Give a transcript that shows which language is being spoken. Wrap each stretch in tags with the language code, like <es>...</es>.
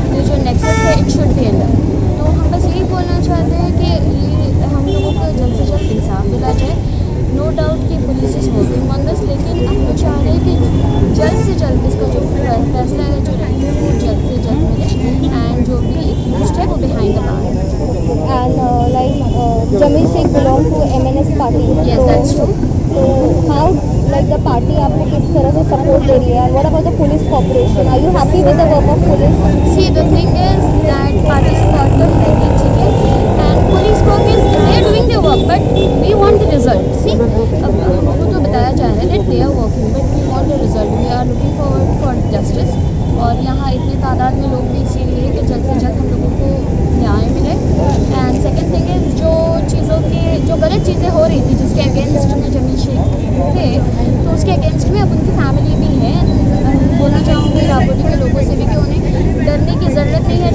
<hi>ये जो नेक्सस है,</hi> <en>It should be end up.</en> <hi>तो हम बस यही बोलना चाहते हैं कि ये हम लोगों को जल्द से जल्द इंसाफ दिला जाए।</hi> <en>no doubt</en> <hi>कि</hi> <en>police is working on this,</en> <hi>लेकिन हम लोग चाह रहे हैं कि जल्द से जल्द इसका जो फैसला है, जो है वो जल्द से जल्द मिले एंड जो भी एक्यूज्ड है वो</hi> <en>Behind the bar. And like Jamil Sheikh belong to MNS party. Yes, that's true. So how like the party</en> <hi>आपको किस तरह से support दे रही है?</hi> <en>And what about the police cooperation? Are you happy with the work of police? See, the thing is that party support</en> <hi>तो है ही, ठीक है,</hi> <en>and police work is they are doing their work, but we want the result. See,</en> <hi>अब हमको तो बताया जा रहा है</hi> <en>that they are working, but we want the result. We are looking forward for justice.</en> <hi>और यहाँ इतनी तादाद में लोग भी इसीलिए कि जल्द से जल्द हम लोगों को न्याय मिले।</hi> <en>and second thing is</en> <hi>जो गलत चीज़ें हो रही थी, जिसके अगेंस्ट में जमील शेख थे, तो उसके अगेंस्ट में अब उनकी फैमिली भी है। बोलना चाहूँगी राबौरी के लोगों से भी कि उन्हें डरने की ज़रूरत नहीं है।</hi>